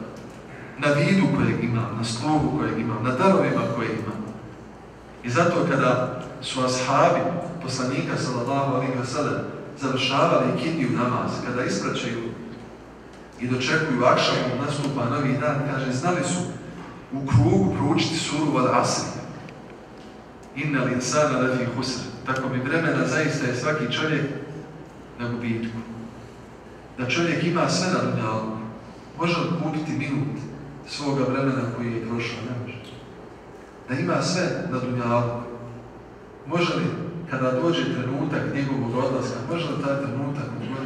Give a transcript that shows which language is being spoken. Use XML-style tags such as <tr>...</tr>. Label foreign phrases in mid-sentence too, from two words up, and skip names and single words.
<bs>Na vidu kojeg imam, na sluhu kojeg imam, na darovima koje imam. I zato kada su ashabi poslanika</bs> <ar>صلى الله عليه وسلم</ar> <bs>završavali kindiju namaz, kada ispraćaju i dočekuju akšamu, nastupa novi dan, kaže, znali su u krugu proučiti suru Wal Asr.</bs> <ar>إن الإنسان لفي خسر.</ar> <bs>Tako bi vremena zaista je svaki čovjek na gubitku. Da čovjek ima sve na dunjalu, može li kupiti minut svoga vremena koji je prošao? Ne može. Da ima sve na dunjalu, može li kada dođe trenutak njegovog odlaska, može li taj trenutak ugoditi?</bs>